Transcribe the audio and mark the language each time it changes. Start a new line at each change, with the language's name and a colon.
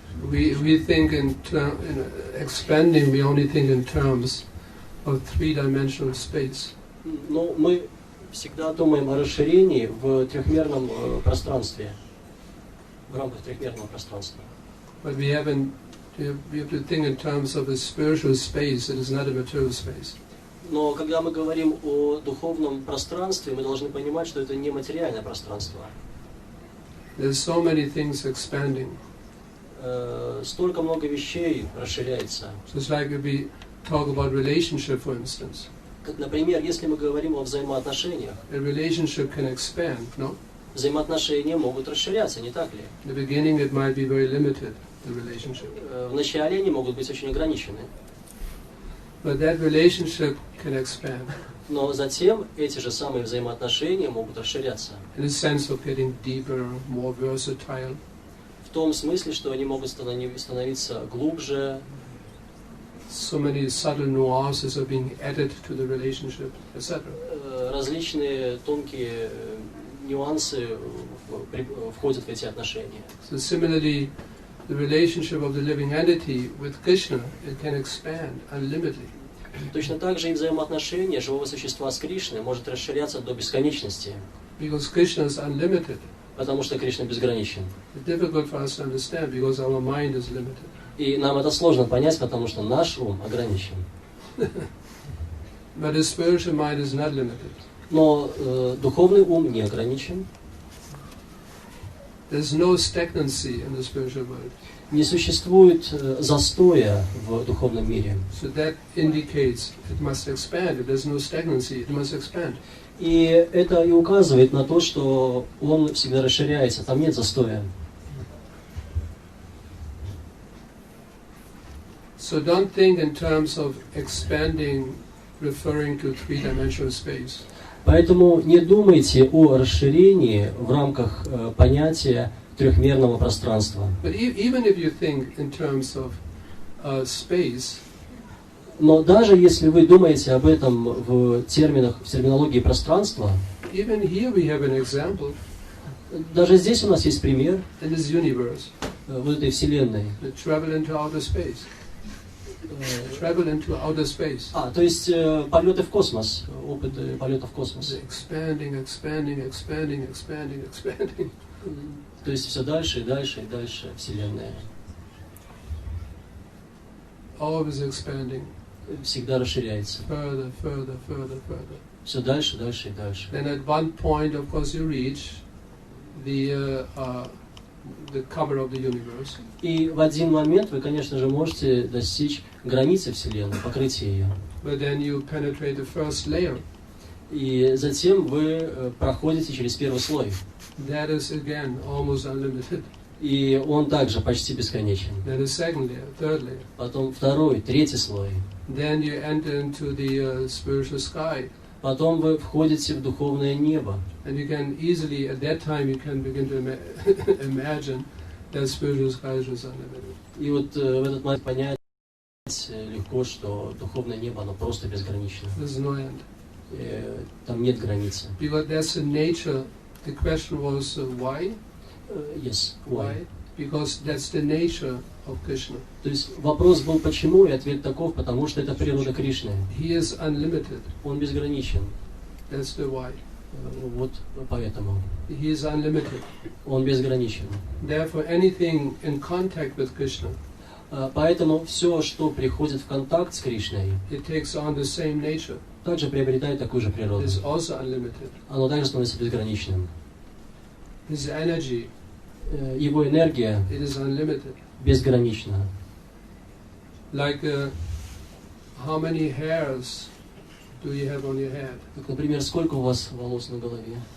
English: We think in expanding, we only think in terms of three-dimensional space.
Russian: Но мы всегда думаем о расширении в трехмерном пространстве, в рамках трехмерного пространства.
English: But we have to think in terms of a spiritual space that is not a material space.
Russian: Но когда мы говорим о духовном пространстве, мы должны понимать, что это не материальное пространство.
English: There's so many things expanding.
Russian: Столько много вещей расширяется.
English: So it's like if we talk about relationship, for instance.
Russian: Как, например, если мы говорим о взаимоотношениях,
English: A relationship can expand, no?
Russian: взаимоотношения могут расширяться, не так ли?
English: In the beginning it might be very limited, the relationship.
Russian: Вначале они могут быть очень ограничены.
English: But that relationship can expand
Russian: Но затем эти же самые взаимоотношения могут расширяться.
English: in the sense of getting deeper, more versatile.
Russian: В том смысле, что они могут становиться глубже.
English: So many subtle nuances are being added to the relationship, etc.
Russian: Различные тонкие нюансы входят в эти отношения.
English: So similarly, the relationship of the living entity with Krishna, it can expand unlimitedly.
Russian: Точно так же и взаимоотношения живого существа с Кришной может расширяться до бесконечности.
English: Because Krishna is unlimited.
Russian: Потому что Кришна безграничен.
English: It's difficult for us to understand because our mind is limited.
Russian: И нам это сложно понять, потому что наш ум ограничен.
English: But the spiritual mind is not limited.
Russian: Но духовный ум не ограничен.
English: There's no stagnancy in the spiritual world.
Russian: Не существует застоя в духовном мире.
English: So that indicates it must expand. If there's no stagnancy, it must expand.
Russian: И это и указывает на то, что он всегда расширяется, там нет застоя.
English: So don't think in terms of expanding, referring to three-dimensional space.
Russian: Поэтому не думайте о расширении в рамках понятия трехмерного пространства.
English: But even if you think in terms of space,
Russian: Но даже если вы думаете об этом в терминологии пространства,
English: even here we have an example
Russian: Даже здесь у нас есть пример
English: in this universe.
Russian: в этой вселенной.
English: The travel into outer space. Travel into outer space.
Russian: То есть полеты в космос, опыт полета в космос.
English: Expanding, expanding, expanding, expanding, expanding.
Russian: То есть все дальше и дальше и дальше вселенная.
English: Always expanding.
Russian: Всегда расширяется.
English: Further, further, further, further.
Russian: Все дальше, дальше и дальше.
English: Then at one point, of course, you reach the cover of the universe.
Russian: И в один момент вы, конечно же, можете достичь границы вселенной, покрытия ее.
English: But then you penetrate the first layer.
Russian: И затем вы проходите через первый слой.
English: That is again almost unlimited.
Russian: И он также почти бесконечен.
English: Then the second layer, third layer.
Russian: Потом второй, третий слой.
English: Then you enter into the spiritual sky.
Russian: Потом вы входите в духовное небо.
English: And you can easily, at that time, you can begin to imagine that spiritual sky is just unlimited.
Russian: И вот в этот момент понять легко, что духовное небо, оно просто безгранично.
English: There's no end.
Russian: Там нет границы.
English: Because that's the nature. The question was why? Yes. Why? Because that's the nature of Krishna.
Russian: То есть вопрос был почему, и ответ таков, потому что это природа Кришны.
English: He is unlimited.
Russian: Он безграничен.
English: That's the why.
Russian: Вот поэтому.
English: He is unlimited.
Russian: Он безграничен.
English: Therefore, anything in contact with Krishna,
Russian: поэтому все, что приходит в контакт с Кришной,
English: it takes on the same nature.
Russian: Также приобретает такую же природу.
English: It's also unlimited.
Russian: Оно также становится безграничным.
English: His energy,
Russian: его энергия
English: it is unlimited.
Russian: Безгранична.
English: Like how many hairs do you have on your head?
Russian: Как, например, сколько у вас волос на голове?